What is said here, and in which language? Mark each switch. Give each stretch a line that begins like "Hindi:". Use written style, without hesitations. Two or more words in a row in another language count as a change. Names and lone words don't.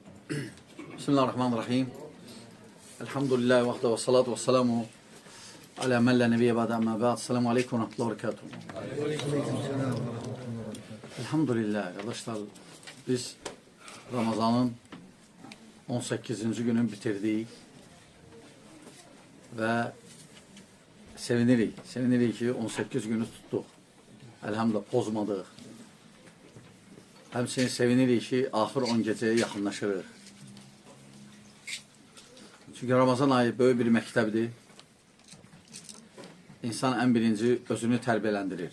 Arabic: بسم الله الرحمن الرحيم. الحمد لله وحده والصلاة والسلام على من لا نبي بعده أما بعد. السلام عليكم ورحمة الله وبركاته.
Turkish: Elhamdülillah arkadaşlar, biz Ramazanın 18. gününü bitirdik ve sevinirik.
Azerbaijani: Sevinirik ki 18 günü tuttuk. Elhamdülillah pozmadıq. Həmçinin sevinirik ki axır 10 gecəyə yaxınlaşırıq. Çünki Ramazan ayı böyük bir məktəbdir. İnsan ən birinci özünü tərbiyələndirir.